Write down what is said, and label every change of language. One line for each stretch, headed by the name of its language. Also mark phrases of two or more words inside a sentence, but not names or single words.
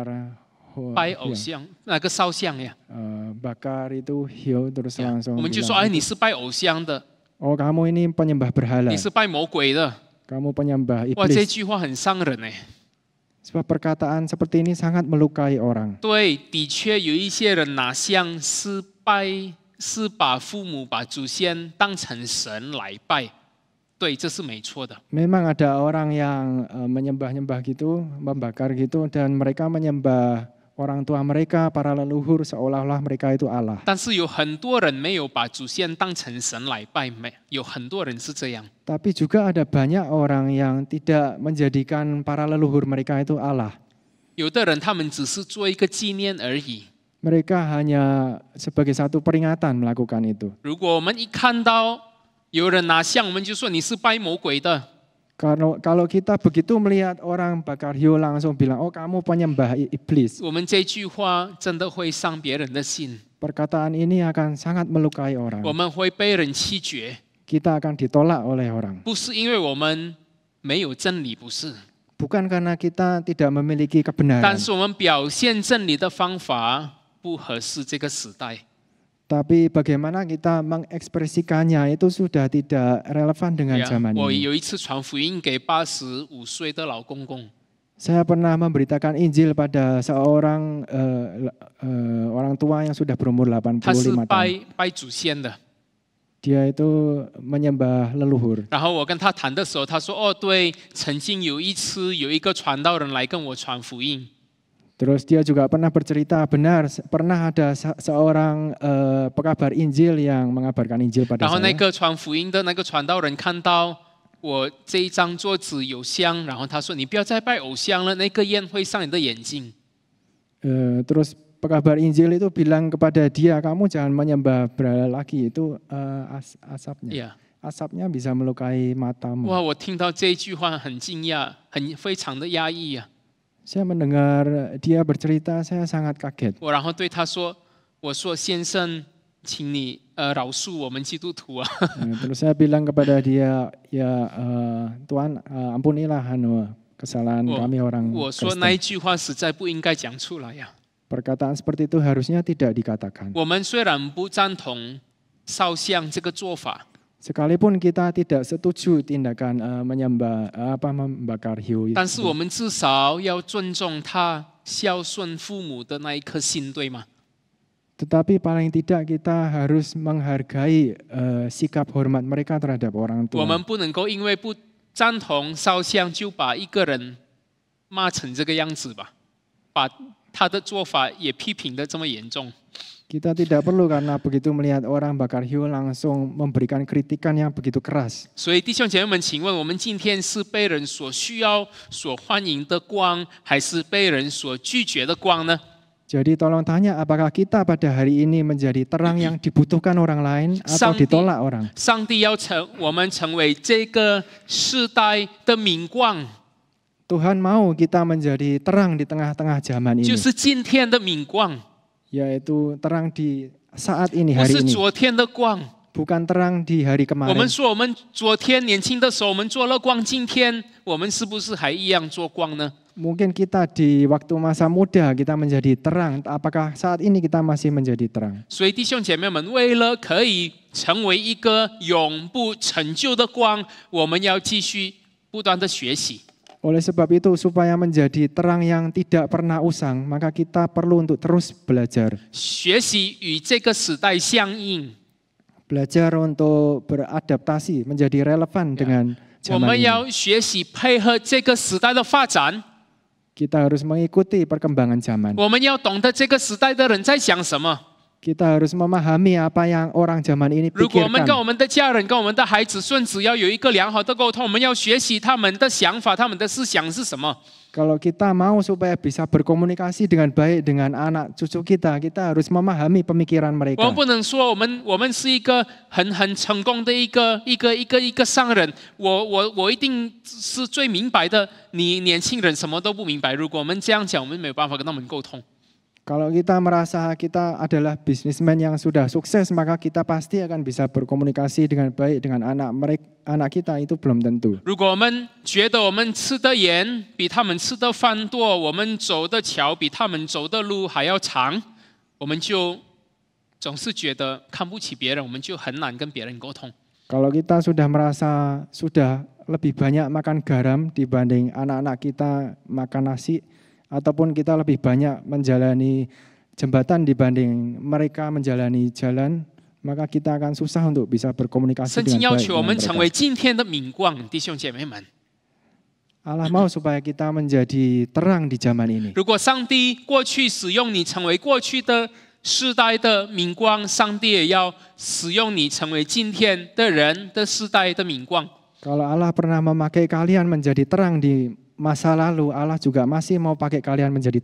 Chinese: 拜偶像，那个烧香呀。
Indonesian: bakar itu hiu terus langsung
Chinese: 我们就说
Indonesian: bilang,
Chinese: 哎，你是拜偶像的，
Indonesian: oh kamu ini penyembah berhala,
Chinese: 你是拜魔鬼的。
Indonesian: kamu penyembah
Chinese: 哇，这
Indonesian: iblis.
Chinese: 句话很伤人哎。
Indonesian: Sebab perkataan seperti ini sangat melukai orang.
Chinese: 对，的确有一些人拿香是把父母、把祖先当成神来拜，对，这是没错的。
Indonesian: Memang ada orang yang menyembah-nyembah gitu, membakar gitu, dan mereka menyembah orang tua mereka, para leluhur seolah-olah mereka itu Allah.
Chinese: 但是有很多人没有把祖先当成神来拜，有很多人是这样。
Indonesian: Tapi juga ada banyak orang yang tidak menjadikan para leluhur mereka itu Allah.
Chinese: 有的人他们只是做一个纪念而已。
Indonesian: Mereka hanya sebagai satu peringatan melakukan itu.
Chinese: 如果我们一看到有人拿香，我们就说你是拜魔鬼的。
Indonesian: Kalau kita begitu melihat orang bakar hiu langsung bilang, oh kamu penyembah iblis.
Chinese: 我们这句话真的会伤别人的心，
Indonesian: Perkataan ini akan sangat melukai orang.
Chinese: 我们会被人弃绝，
Indonesian: Kita akan ditolak oleh orang.
Chinese: 不是因为我们没有真理，不是，
Indonesian: Bukan karena kita tidak memiliki kebenaran.
Chinese: 但是我们表现真理的方法不合适这个时代。
Indonesian: Tapi bagaimana kita mengekspresikannya itu sudah tidak relevan dengan zaman
Chinese: 我
Indonesian: ini.
Chinese: 有一次传福音给85岁的老公公，
Indonesian: Saya pernah memberitakan Injil pada seorang orang tua yang sudah berumur
Chinese: 他是
Indonesian: 85 tahun.
Chinese: 拜祖先的。
Indonesian: Dia itu menyembah leluhur.
Chinese: 然后我跟他谈的时候，他说：“哦，对，曾经有一次有一个传道人来跟我传福音，
Indonesian: Terus dia juga pernah bercerita, benar pernah ada seorang pekabar Injil yang mengabarkan Injil pada
Chinese: 然后那
Indonesian: saya.
Chinese: 个传福音的那个传道人看到我这一张桌子有香，然后他说：你不要再拜偶像了，那个烟会伤你的眼睛。
Indonesian: Terus pekabar Injil itu bilang kepada dia, kamu jangan menyembah berhala lagi, itu asapnya. Yeah. Asapnya bisa melukai matamu.
Chinese: 哇，我听到这一句话很惊讶，非常的压抑啊。
Indonesian: Saya mendengar dia bercerita, saya sangat kaget.
Chinese: 我然后对他说：我说先生，请你饶恕我们基督徒啊。
Indonesian: Terus saya bilang kepada dia, ya Tuhan ampunilah kesalahan kami orang
Chinese: 我说那
Indonesian: Kristen.
Chinese: 一句话实在不应该讲出来呀。
Indonesian: Perkataan seperti itu harusnya tidak dikatakan.
Chinese: 我们虽然不赞同烧香这个做法，
Indonesian: Sekalipun kita tidak setuju tindakan membakar hiu
Chinese: 但是
Indonesian: itu,
Chinese: 我们至少要尊重他孝顺父母的那一颗心，对吗？
Indonesian: tetapi paling tidak kita harus menghargai sikap hormat mereka terhadap orang
Chinese: 我
Indonesian: tua.
Chinese: 们不能够因为不赞同烧香就把一个人骂成这个样子吧，把他的做法也批评得这么严重。
Indonesian: Kita tidak perlu karena begitu melihat orang bakar hiu langsung memberikan kritikan yang begitu keras.
Chinese: 所以弟兄姐妹们，请问我们今天是被人所需要、所欢迎的光，还是被人所拒绝的光呢？
Indonesian: Jadi tolong tanya, apakah kita pada hari ini menjadi terang yang dibutuhkan orang lain atau ditolak orang?
Chinese: 上帝要我们成为这个世代的明光，
Indonesian: Tuhan mau kita menjadi terang di tengah-tengah zaman
Chinese: 就
Indonesian: ini,
Chinese: 是今天的明光，
Indonesian: yaitu terang di saat ini
Chinese: 不
Indonesian: hari
Chinese: 是
Indonesian: ini,
Chinese: 昨天的光。
Indonesian: bukan terang di hari
Chinese: 我们
Indonesian: kemarin.
Chinese: 说我们昨天年轻的时候我们做了光，今天我们是不是还一样做光呢？
Indonesian: Mungkin kita di waktu masa muda kita menjadi terang, apakah saat ini kita masih menjadi terang?
Chinese: 所以弟兄姐妹们，为了可以成为一个永不成就的光，我们要继续不断的学习。
Indonesian: Oleh sebab itu, supaya menjadi terang yang tidak pernah usang, maka kita perlu untuk terus belajar.
Chinese: 学习与这个时代相应。
Indonesian: Belajar untuk beradaptasi, menjadi relevan dengan
Chinese: 我
Indonesian: zaman
Chinese: 们
Indonesian: ini.
Chinese: 要学习配合这个时代的发展，
Indonesian: Kita harus mengikuti perkembangan zaman.
Chinese: 我们要懂得这个时代的人在想什么。
Indonesian: Kita harus memahami apa yang orang zaman ini
Chinese: 如果我们跟
Indonesian: pikirkan.
Chinese: 我们的家人、跟我们的孩子、孙子要有一个良好的沟通，我们要学习他们的想法、他们的思想是什么。
Indonesian: Kalau kita mau supaya bisa berkomunikasi dengan baik dengan anak cucu kita, kita harus memahami pemikiran
Chinese: 我
Indonesian: mereka.
Chinese: 们不能说我们是一个很成功的一个商人，我一定是最明白的，你年轻人什么都不明白。如果我们这样讲，我们没有办法跟他们沟通。
Indonesian: Kalau kita merasa kita adalah bisnismen yang sudah sukses, maka kita pasti akan bisa berkomunikasi dengan baik dengan anak kita, itu belum tentu.
Chinese: 如果我们觉得我们吃的盐比他们吃的饭多，我们走的桥比他们走的路还要长，我们就总是觉得看不起别人，我们就很难跟别人沟通。
Indonesian: Kalau kita sudah merasa sudah lebih banyak makan garam dibanding anak-anak kita makan nasi, ataupun kita lebih banyak menjalani jembatan dibanding mereka menjalani jalan, maka kita akan susah untuk bisa berkomunikasi
Chinese: 圣经
Indonesian: dengan
Chinese: 要
Indonesian: baik
Chinese: 求我
Indonesian: dengan
Chinese: 们成为
Indonesian: mereka.
Chinese: 今天的明光，弟兄姐妹们。
Indonesian: Allah mau supaya kita menjadi terang di zaman ini.
Chinese: 如果上帝过去使用你成为过去的世代的明光，上帝也要使用你成为今天的人的世代的明光。
Indonesian: Kalau Allah pernah memakai kalian menjadi terang di masa lalu, Allah juga masih mau pakai kalian menjadi